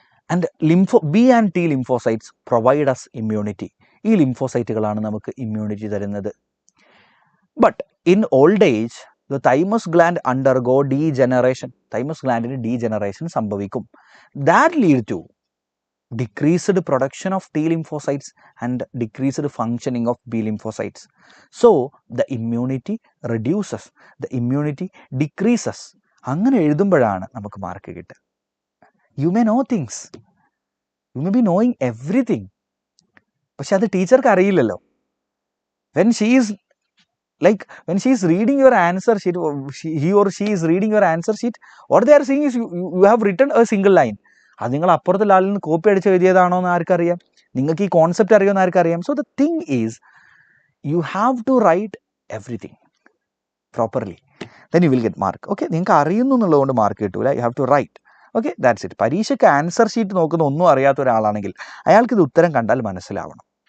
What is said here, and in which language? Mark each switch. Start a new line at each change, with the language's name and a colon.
English: And B and T lymphocytes provide us immunity.
Malayalam: ഈ ലിംഫോസൈറ്റുകളാണ് നമുക്ക് immunity തരുന്നത്.
English: But in old age the thymus gland undergo degeneration.
Malayalam: Thymus ഗ്ലാൻഡിന് degeneration സംഭവിക്കും.
English: That lead to decreased production of T lymphocytes and decreased functioning of B lymphocytes. So the immunity reduces, the immunity decreases.
Malayalam: അങ്ങനെ എഴുതുമ്പോഴാണ് നമുക്ക് mark കിട്ടുക.
English: you may know things, you may be knowing everything,
Malayalam: പക്ഷെ അത് ടീച്ചർക്ക് അറിയില്ലല്ലോ.
English: when she is reading your answer sheet, he or she is reading your answer sheet, what they are saying is you have written a single line.
Malayalam: അത് നിങ്ങൾ അപ്പുറത്തുള്ള ആളിൽ നിന്ന് copy അടിച്ച് എഴുതിയതാണോ എന്ന് ആർക്കറിയാം? നിങ്ങൾക്ക് ഈ കോൺസെപ്റ്റ് അറിയുമെന്ന് ആർക്കറിയാം?
English: So the thing is you have to write everything properly, then you will get mark.
Malayalam: Okay, നിങ്ങൾക്ക് അറിയുന്നു എന്നുള്ളതുകൊണ്ട് മാർക്ക് കിട്ടൂല,
English: You have to write.
Malayalam: Okay,
English: That's it.
Malayalam: പരീക്ഷയ്ക്ക് ആൻസർ ഷീറ്റ് നോക്കുന്ന ഒന്നും അറിയാത്ത ഒരാളാണെങ്കിൽ അയാൾക്ക് ഇത് ഉത്തരം കണ്ടാൽ മനസ്സിലാവണം.